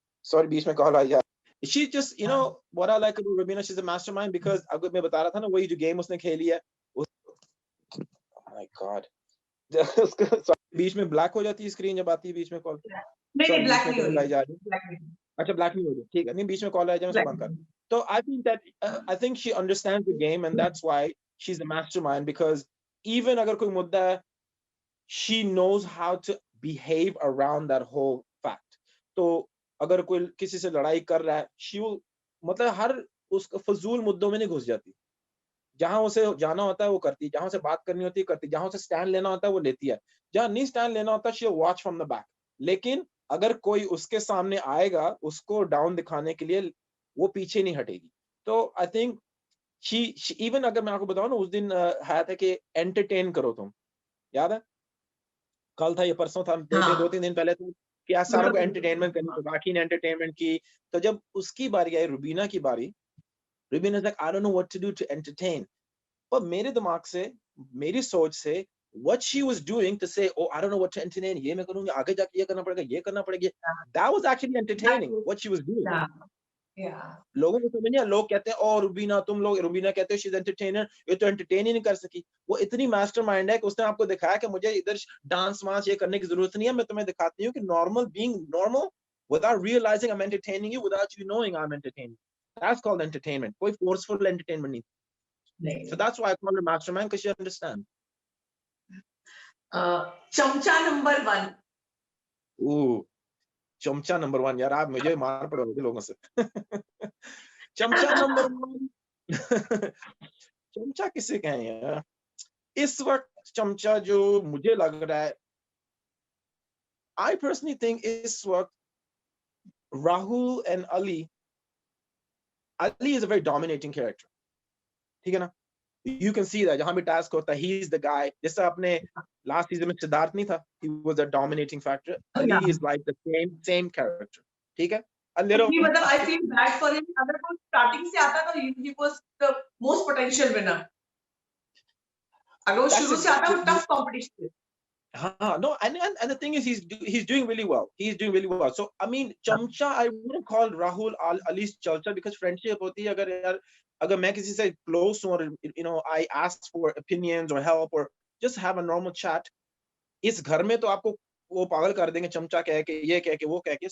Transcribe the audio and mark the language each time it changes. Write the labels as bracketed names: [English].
[English] Sorry, [Hindi] बीच में call I. [English] She just, you know, what I like about Rubina, she's a mastermind because [Hindi] अगर मैं बता रहा था ना वही जो गेम उसने खेली है, [English] oh my god, [Hindi] उसका sorry, बीच में ब्लैक हो जाती है स्क्रीन जब आती है बीच में कॉल। नहीं, ब्लैक बीच में नहीं हो कॉल आई रही, जा रही है। अच्छा ब्लैक नहीं हो रही, ठीक है, नहीं बीच में कॉल आ जाए उसको बंद कर। [English] तो I think that I think she understands the game and that's why she's a mastermind because even [Hindi] अगर कोई मुद्दा है, [English] she knows how to behave around that whole fact. [Hindi] तो अगर कोई किसी से लड़ाई कर रहा है, [English] she will [Hindi] मतलब हर उसका फजूल मुद्दों में नहीं घुस जाती। जहां उसे जाना होता है वो करती है, जहां उसे बात करनी होती है करती है, जहां उसे स्टैंड लेना होता है वो लेती है, जहां नहीं स्टैंड लेना होता [English] she will watch from the back. [Hindi] लेकिन अगर कोई उसके सामने आएगा उसको डाउन दिखाने के लिए वो पीछे नहीं हटेगी। तो [English] I think she even [Hindi] अगर मैं आपको बताऊं ना उस दिन है था कि एंटरटेन करो तुम, याद है कल था ये परसों था दो तीन दिन पहले तो कि आज सारों को एंटरटेनमेंट करनी तो बाकी ने एंटरटेनमेंट की। तो जब उसकी बारी आई रुबीना की बारी, [English] Rubina is like I don't know what to do to entertain. [Hindi] पर मेरे दिमाग से मेरी सोच से [English] what she was doing to say oh I don't know what to entertain, [Hindi] ये मैं करूंगी आगे जाके ये करना पड़ेगा [English] ये करना पड़ेगा, that was actually entertaining what she was doing. [Hindi] लोगों को समझ नहीं आया, लोग कहते हैं ओ रुबीना तुम लोग, रुबीना कहते हो [English] she is entertainer, [Hindi] ये तो एंटरटेन ही नहीं कर सकी। वो इतनी मास्टरमाइंड है कि उसने आपको दिखाया कि मुझे इधर डांस वांस ये करने की जरूरत नहीं है, मैं तुम्हें दिखाती हूँ कि [English] normal being normal without realizing I'm entertaining [Hindi] you without you knowing I'm entertaining. [English] That's called entertainment. [Hindi] कोई forceful entertainment नहीं। [English] So that's why I call her mastermind because she understands. [Hindi] चमचा नंबर 1। चमचा नंबर 1 यार, आप मुझे मार पड़ोगे लोगों से। चमचा नंबर 1 चमचा किसे कहें यार, इस वक्त चमचा जो मुझे लग रहा है, [English] I personally think [Hindi] इस वक्त [English] Rahul and Ali is a very dominating character, [Hindi] ठीक है ना? [English] You can see that [Hindi] जहां भी टास्क होता है [English] he is the guy, [Hindi] जैसा अपने लास्ट सीजन में सिद्धार्थ नहीं था, [English] he was a dominating factor. Ali is like the same character, [Hindi] ठीक है? [English] A little मतलब I feel bad for him, [Hindi] अगर वो स्टार्टिंग से आता [English] तो he was the most potential winner. [Hindi] अगर वो शुरू से आता वो tough competition. [English] No, and the thing is he's doing really well. He's doing really well. So I mean, Chamcha, I wouldn't call Rahul Ali's Chalcha because [Hindi] friendship होती है अगर मैं किसी से close हूँ [English] और you know I ask for opinions or help or just have a normal chat, [Hindi] इस घर में तो आपको वो पागल कर देंगे चमचा कह के [English] ये कह के वो कह के।